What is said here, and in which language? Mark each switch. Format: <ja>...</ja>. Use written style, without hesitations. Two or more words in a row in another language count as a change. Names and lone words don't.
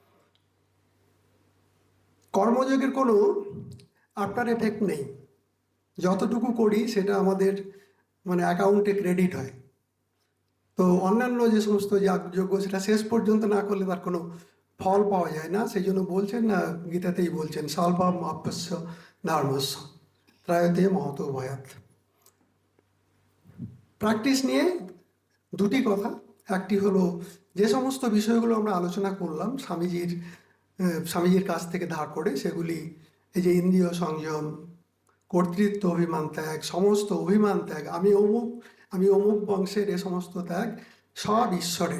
<bn>কর্মযোগের কোনো</bn> <en>after effect</en> <bn>নেই, যতটুকু করি সেটা আমাদের মানে অ্যাকাউন্টে ক্রেডিট হয়। তো অন্যান্য যে সমস্ত যাগযজ্ঞ সেটা শেষ পর্যন্ত না করলে তার কোনো ফল পাওয়া যায় না। সেই জন্য বলছেন না, গীতাতেই বলছেন</bn> <sa>স্বল্পম অপ্যস্য ধর্মস্য ত্রায়তে মহতো ভয়াত।</sa> <bn>প্র্যাকটিস নিয়ে দুটি কথা। একটি হলো যে সমস্ত বিষয়গুলো আমরা আলোচনা করলাম স্বামীজির কাছ থেকে ধার করে, সেগুলি এই যে ইন্দ্রিয় সংযম, কর্তৃত্ব অভিমান ত্যাগ, সমস্ত অভিমান ত্যাগ, আমি অমুক বংশের, এ সমস্ত ত্যাগ সব ঈশ্বরের।</bn>